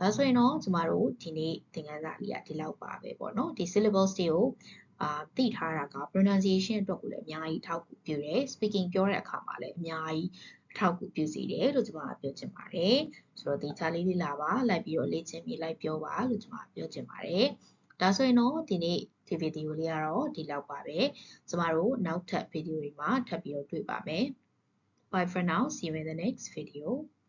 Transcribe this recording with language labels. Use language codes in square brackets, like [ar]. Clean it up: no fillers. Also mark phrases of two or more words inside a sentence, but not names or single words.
[my] ဆိုရင်တော့ကျမတို့ဒီနေ့သင်ခန်းစာလေးကဒီလောက်ပါပဲပေါ့နော်ဒီ syllables တွေကိုသိထားတာက pronunciation အတွက်ကိုလည်းအများကြီးထောက်ကူပြုတယ် speaking ပြောတဲ့အခါမှာလည်းအများကြီးထောက်ကူပြုစီတယ်လို့ကျွန်မပြောချင်ပါတယ်ဆိုတော့ဒီချာလေးလေးလာပါလိုက်ပြီးတော့လေ့ကျင့်ပြီးလိုက်ပြောပါလို့ကျွန်မပြောချင်ပါတယ်ဒါဆိုရင်တော့ဒီနေ့ဒီဗီဒီယိုလေးကတော့ဒီလောက်ပါပဲကျမတို့နောက်ထပ်ဗီဒီယိုတွေမှာထပ်ပြီးတော့တွေ့ပါမယ် [en] Bye for now see you in the next video